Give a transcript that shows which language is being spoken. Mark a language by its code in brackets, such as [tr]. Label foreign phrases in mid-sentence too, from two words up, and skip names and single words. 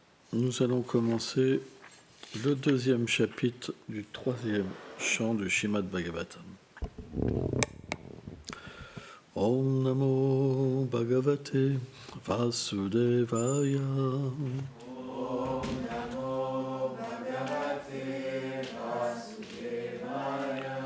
[fr] Nous allons commencer le deuxième chapitre du troisième chant du Srimad Bhagavatam. [sa] Om Namo Bhagavate Vasudevaya. Om Namo Bhagavate Vasudevaya.